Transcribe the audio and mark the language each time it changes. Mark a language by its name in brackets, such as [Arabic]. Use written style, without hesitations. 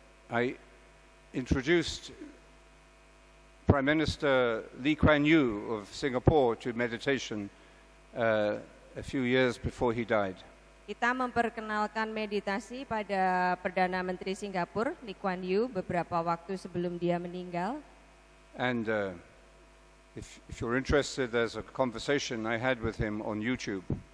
[English] I introduced Prime Minister Lee Kuan Yew of Singapore to meditation a few years before he died. [Indonesian] Kita memperkenalkan meditasi pada Perdana Menteri Singapura, Lee Kuan Yew, beberapa waktu sebelum dia meninggal. [English] And if you're interested, there's a conversation I had with him on YouTube.